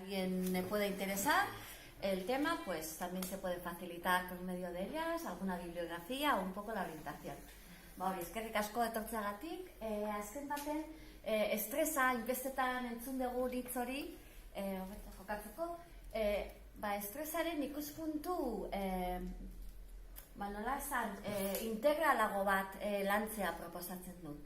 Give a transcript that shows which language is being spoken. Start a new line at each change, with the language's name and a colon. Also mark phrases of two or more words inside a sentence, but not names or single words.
Spanish: alguien le pueda interesar el tema, pues también se puede facilitar por medio de ellas alguna bibliografía o un poco la orientación.
Basque: Hori, eskerrik asko etortzeagatik, azken baten, estresa, inbestetan entzun dugu hitz hori, jokatzeko, estresaren ikuspuntu, nola esan, integralago bat lantzea proposatzen dut.